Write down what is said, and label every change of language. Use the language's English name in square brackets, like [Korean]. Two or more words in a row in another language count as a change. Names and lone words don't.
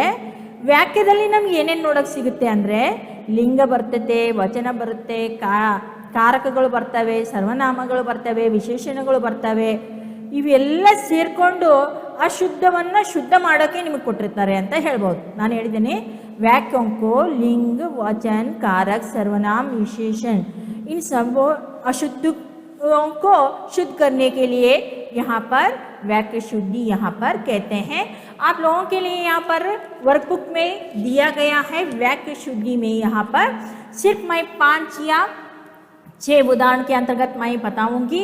[Kannada] ವಾಕ್ಯದಲ್ಲಿ ನಮ್ಗೆ ಏನೇನು ನೋಡೋಕೆ ಸಿಗುತ್ತೆ ಅಂದರೆ ಲಿಂಗ ಬರ್ತತೆ, ವಚನ ಬರುತ್ತೆ, ಕಾರಕಗಳು ಬರ್ತವೆ, ಸರ್ವನಾಮಗಳು ಬರ್ತವೆ, ವಿಶೇಷಣಗಳು ಬರ್ತವೆ। ಇವೆಲ್ಲ ಸೇರಿಕೊಂಡು ಆ ಶುದ್ಧವನ್ನು ಶುದ್ಧ ಮಾಡೋಕ್ಕೆ ನಿಮಗೆ ಕೊಟ್ಟಿರ್ತಾರೆ ಅಂತ ಹೇಳ್ಬೋದು। ನಾನು ಹೇಳಿದ್ದೀನಿ [Hindi] वाक्यों को लिंग, वचन, कारक, सर्वनाम, विशेषण इन सब अशुद्धों को शुद्ध करने के लिए यहाँ पर वाक्य शुद्धि यहाँ पर कहते हैं। आप लोगों के लिए यहाँ पर वर्कबुक में दिया गया है वाक्य शुद्धि में यहाँ पर सिर्फ मैं 5 या 6 उदाहरण के अंतर्गत मैं बताऊंगी।